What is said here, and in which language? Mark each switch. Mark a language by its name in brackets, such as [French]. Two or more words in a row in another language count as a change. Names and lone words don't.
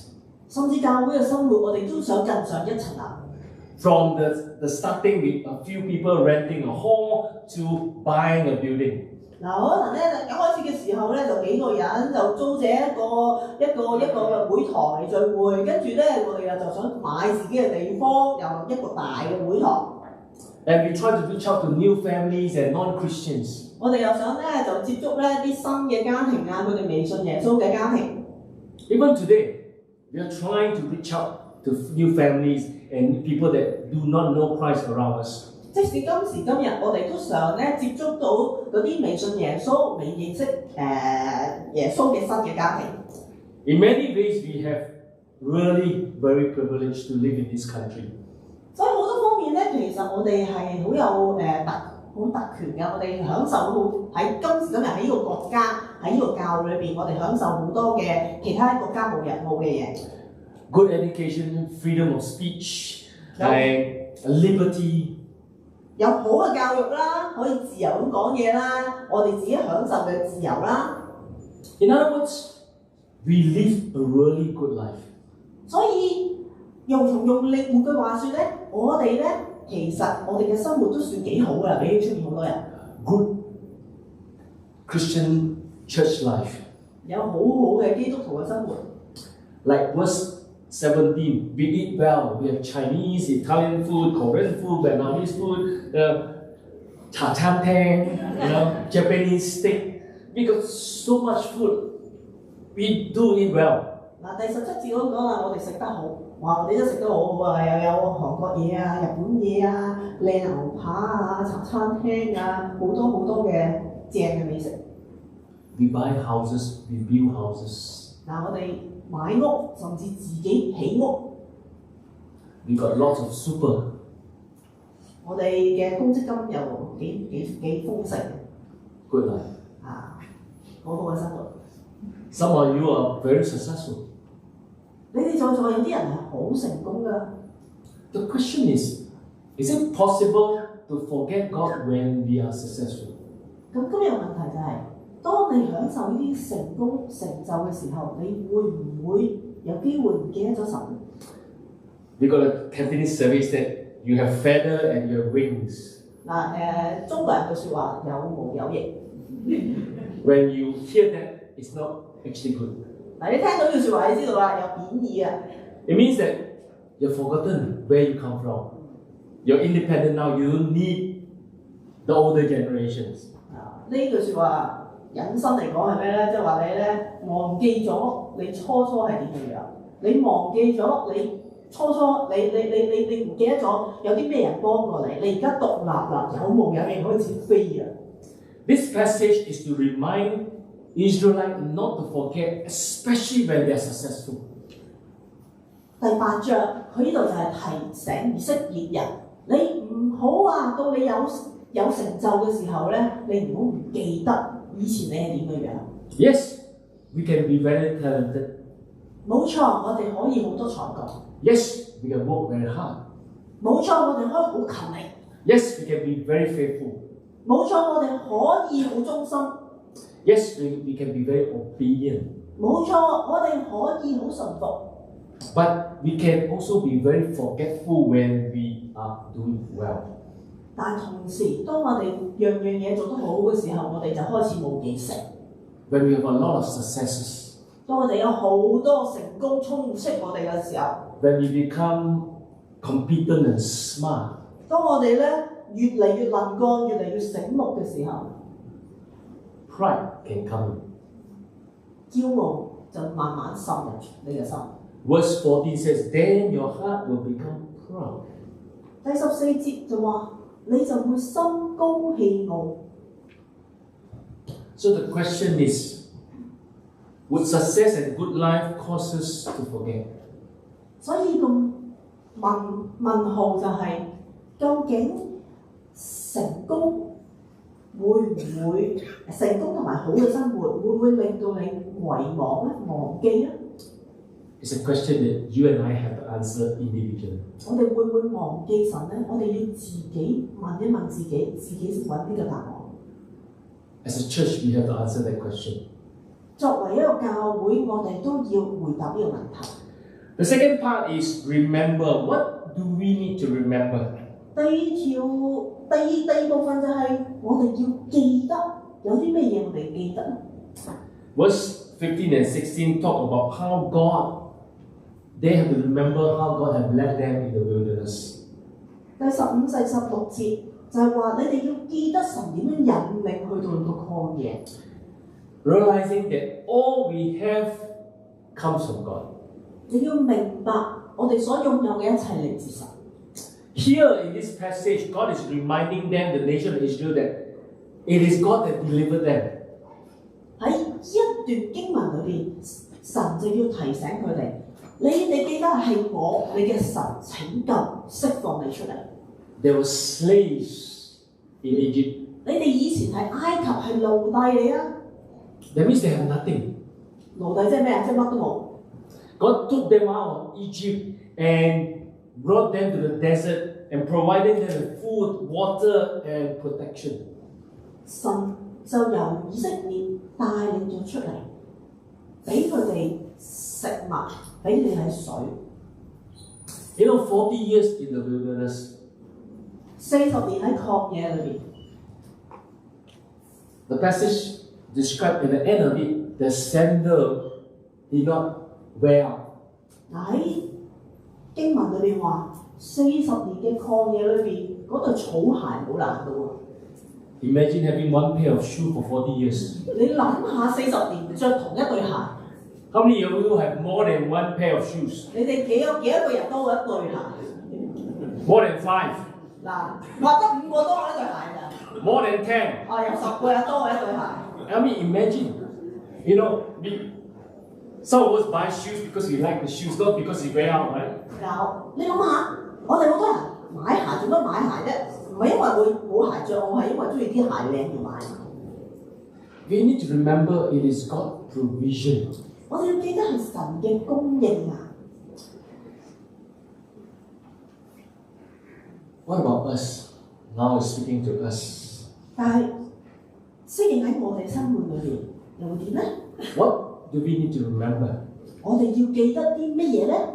[Cantonese] 甚至教會嘅生活，我哋都想更上一層樓。 [English] From the starting with a few people renting a hall to buying a building. [Cantonese] 嗱，可能咧一開始嘅時候咧，就幾個人就租借一個會堂嚟聚會，跟住咧我哋就想買自己嘅地方，又一個大嘅會堂。 [English] And we try to reach out to new families and non-Christians. [Cantonese] 我哋又想咧就接觸咧啲新嘅家庭啊，佢哋未信耶穌嘅家庭。 [English] Even today, we are trying to reach out to new families and people that do not know Christ around us. [Cantonese] 即使今時今日，我哋都想咧接觸到嗰啲未信耶穌、未認識耶穌嘅新嘅家庭。 [English] In many ways, we have really very privileged to live in this country. [Cantonese] 所以好多方面咧，其實我哋係好有特權嘅，我哋享受好喺今時今日喺呢個國家喺呢個教會裏邊，我哋享受好多嘅其他國家冇嘅嘢。 [English] Good education, freedom of speech, and liberty. [Cantonese] 有好嘅教育啦，可以自由咁講嘢啦，我哋自己享受嘅自由啦。 [English] In other words, we live a really good life. [Cantonese] 所以換句話說咧，我哋咧其實我哋嘅生活都算幾好㗎，比起出面好多人。 [English] Good Christian church life. [Cantonese] 有好好嘅基督徒嘅生活。 [English] Like verse 17, we eat well. We have Chinese, Italian food, Korean food, Vietnamese food, [Cantonese] 茶餐廳, [English] Japanese steak. We got so much food. We do eat well. [Cantonese] 嗱，第17節嗰講啦，我哋食得好，哇！我哋都食得好好啊，又有韓國嘢啊、日本嘢啊、靚牛扒啊、茶餐廳啊，好多好多嘅正嘅美食。 [English] We buy houses, we build houses. [Cantonese] 嗱，我哋買屋，甚至自己起屋。 [English] We got lots of super. [Cantonese] 我哋嘅公積金又幾豐盛 [English] Good life. [Cantonese] 啊，好好嘅生活。 [English] Some of you are very successful. [Cantonese] 你哋在座有啲人係好成功㗎。 [English] The question is it possible to forget God when we are successful? [Cantonese] 咁今日問題就係、當你享受呢啲成功成就嘅時候，你會唔會有機會唔記得咗神？ [English] We got a Cantonese service that you have feather and you have wings. [Cantonese] 中國人嘅説話有毛有翼。 [English] When you hear that, it's not actually good. 你聽到呢句説話，你知道啦，有貶義啊。 It means that you've forgotten where you come from. You're independent now. You don't need the older generations. [Cantonese] 呢句説話引申嚟講係咩咧？即係話你咧忘記咗你初係點嘅樣，你忘記咗你初你唔記得咗有啲咩人幫過你，你而家獨立啦，有毛有翼開始飛啊！ [English] This passage is to remind Israelites not to forget, especially when they are successful. [Cantonese] 第8章佢呢度就係提醒以色列人，你唔好話到你有成就嘅時候咧，你唔好唔記得以前你係點嘅樣。 [English] Yes, we can be very talented. [Cantonese] 冇錯，我哋可以好多才幹。 [English] Yes, we can work very hard. [Cantonese] 冇錯，我哋可以好勤力。 [English] Yes, we can be very faithful. [Cantonese] 冇錯，我哋可以好忠心。 [English] Yes, we can be very obedient. [Cantonese] 冇錯，我哋可以好順服。 [English] But we can also be very forgetful when we are doing well. [Cantonese] 但同時，當我哋樣嘢做得好嘅時候，我哋就開始冇記性。 [English] When we have a lot of successes. [Cantonese] 當我哋有好多成功充斥我哋嘅時候 [English] When we become competent and smart. [Cantonese] 當我哋咧越嚟越能幹、越嚟越醒目嘅時候 [English] Pride can come in. [Cantonese] 驕傲就慢慢滲入你嘅心。 [English] Verse 14 says, Then your heart will become proud. [Cantonese] 第14節就話你就會心高氣傲。 [English] So the question is, would success and good life cause us to forget? [Cantonese] 所以個問號就係、究竟成功會唔會成功同埋好嘅生活會唔會令到你遺忘咧、忘記咧？ [English] It's a question that you and I have to answer individually. [Cantonese] 我哋會唔會忘記神咧？我哋要自己問一問自己，自己先揾呢個答案。 [English] As a church, we have to answer that question. [Cantonese] 作為一個教會，我哋都要回答呢個問題。 [English] The second part is remember. What do we need to remember? [Cantonese] 第二部分就係我哋要記得有啲咩嘢我哋記得咧。 [English] Verse 15 and 16 talk about how they have to remember how God have led them in the wilderness. [Cantonese] 第15至16節就係話你哋要記得神點樣引領去到個曠野。 [English] Realizing that all we have comes from God. [Cantonese] 你要明白我哋所擁有嘅一切嚟自神。 [English] Here in this passage, God is reminding them, the nation of Israel, that it is God that delivered them. [Cantonese] 喺一段經文裏邊，神就要提醒佢哋，你哋記得係我，你嘅神拯救釋放你出嚟。 [English] There were slaves in Egypt. [Cantonese] 你哋以前喺埃及係奴隸嚟啊！ [English] That means they have nothing. [Cantonese] 奴隸即係咩啊？即係乜都冇。 [English] God took them out of Egypt and brought them to the desert and provided them with food, water, and protection. [Cantonese] 神就由以色列帶領咗出嚟，俾佢哋食物，俾佢哋水。 [English] You know, 40 years in the wilderness. [Cantonese] 40 年喺曠野裏邊。 [English] The passage described in the end of it, the sandal did not wear out. [Cantonese] 喺經文裏邊話，40年嘅曠野裏邊，嗰對草鞋冇爛到喎。 [English] Imagine having one pair of shoes for 40 years. [Cantonese] 你諗下40年着同一對鞋。 [English] How many of you have more than one pair of shoes? [Cantonese] 你哋幾多個人多過一對鞋 [English] More than 5? [Cantonese] 嗱，或者5個多過一對鞋㗎。 [English] More than 10? [Cantonese] 有10個人多過一對鞋。 [English] I mean, imagine, you know, Some of us buy shoes because we like the shoes, not because we wear out, right? [Cantonese] 有，你諗下，我哋好多人買鞋做乜買鞋啫？唔係因為冇鞋着，我係因為中意啲鞋靚而買。 [English] We need to remember it is God's provision. [Cantonese] 我哋要記得係神嘅供應啊！ [English] What about us? Now it's speaking to us. [Cantonese] 但係適應喺我哋生活裏邊又會點咧？ [English] What do we need to remember? [Cantonese] 我哋要記得啲乜嘢咧？